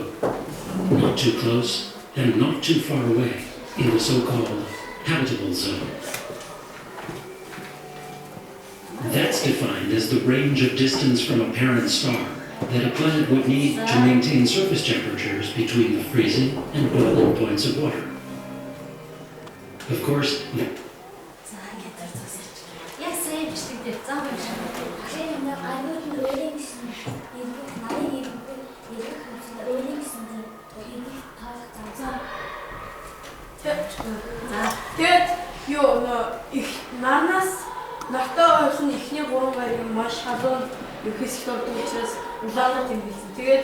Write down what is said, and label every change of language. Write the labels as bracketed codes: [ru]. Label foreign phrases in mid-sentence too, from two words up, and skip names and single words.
[en] Not too close and not too far away in the so-called habitable zone. That's defined as the range of distance from a parent star that a planet would need to maintain surface temperatures between the freezing and boiling points of water. Of course, [mn] Тэгээд их нарнаас нартай ойрхон ихний 3 гариг маш халуун хэсэгт ордог учраас улаанаар тэмдэглэсэн.